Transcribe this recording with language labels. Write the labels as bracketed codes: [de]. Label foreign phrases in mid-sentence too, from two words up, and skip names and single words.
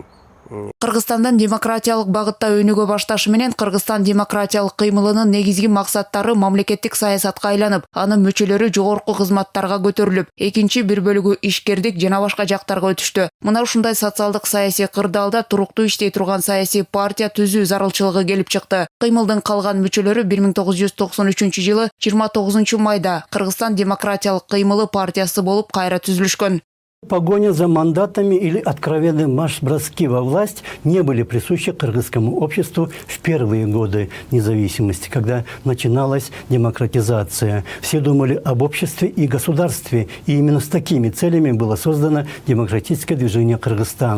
[ky] Кыргызстандан демократиялык багытта өнүгө башташы менен Кыргызстан демократиялык кыймылынын негизги максаттары мамлекеттик саясатка айланып, анын мүчөлөрү жогорку кызматтарга көтөрүлүп, экинчи бир бөлүгү ишкердик жана башка жактарга өтүштү. Мына ушундай социалдык саясий кырдаалда туруктуу иштей турган саясий партия түзүү зарылчылыгы келип чыкты. Кыймылдын калган мүчөлөрү 1993 жылы 29 майда Кыргызстан демократиялык кыймылы партиясы болуп кайра түзүлүшкөн. [ru] Погоня за мандатами или откровенные марш-броски во власть не были присущи кыргызскому обществу в первые годы независимости, когда начиналась демократизация. Все думали об обществе и государстве, и именно с такими целями было создано демократическое движение «Кыргызстан».